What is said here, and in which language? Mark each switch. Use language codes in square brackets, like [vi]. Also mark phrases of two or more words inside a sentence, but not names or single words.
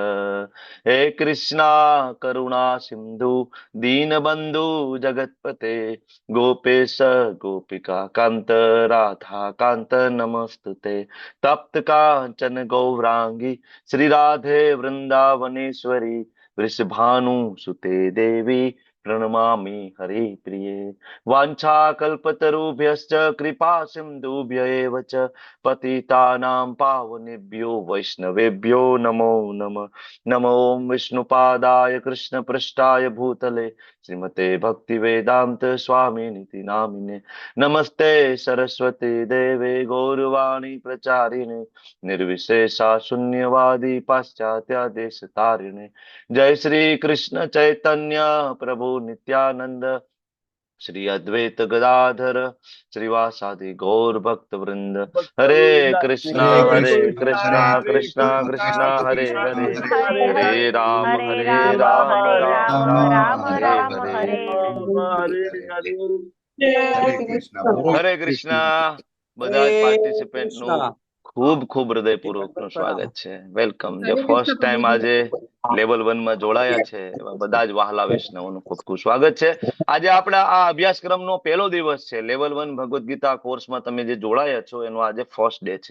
[sa] हे कृष्ण करुणा सिंधु दीनबंधु जगतपते गोपेश गोपिका कांत राधा कांत नमस्तुते. तप्त कांचन गौरांगी श्री राधे वृंदावनेश्वरी वृषभानु सुते देवी प्रणमामि हरि प्रिये. वाञ्छाकल्पतरुभ्यश्च कृपा सिन्धुभ्य एव च पतितानां पावनेभ्यो वैष्णवेभ्यो नमो नमः. नमो विष्णुपादाय कृष्णपृष्ठाय भूतले श्रीमते भक्तिवेदान्त स्वामिनिति नामिने. नमस्ते सरस्वती देवे गौरवाणी प्रचारिणे निर्विशेषा शून्यवादी पाश्चात्य देश तारिणे. जय श्री कृष्ण चैतन्य प्रभु नित्यानंद श्री अद्वैत गदाधर श्रीवासादि गौर भक्त वृंद. हरे कृष्णा हरे कृष्णा कृष्ण, हरे कृष्णा कृष्णा कृष्ण, हरे कृष्ण हरे, कृष्ण, हरे हरे हरे, राम हरे हरे राम राम हरे राम राम राम राम हरे राम हरे. हरे हरे. हरे हरे. [hi] हरे कृष्ण बोलो। [sa] હરે હરે કૃષ્ણ. કૃષ્ણ. [gu] બધા જ [sa] हरे [gu] પાર્ટિસિપેન્ટ નું [sa] कृष्णा। [gu] ખૂબ ખૂબ હૃદયપૂર્વક નું સ્વાગત છે. વેલકમ. જે [en] first time [gu] આજે લેવલ 1 માં જોડાયા છે એવા બધા જ વહાલા વૈષ્ણવોનું ખૂબ ખૂબ સ્વાગત છે. આજે આપણા આ અભ્યાસક્રમનો પહેલો દિવસ છે. લેવલ 1 ભગવદ્ ગીતા કોર્સમાં તમે જે જોડાયા છો એનો આજે [en] first day [gu] છે.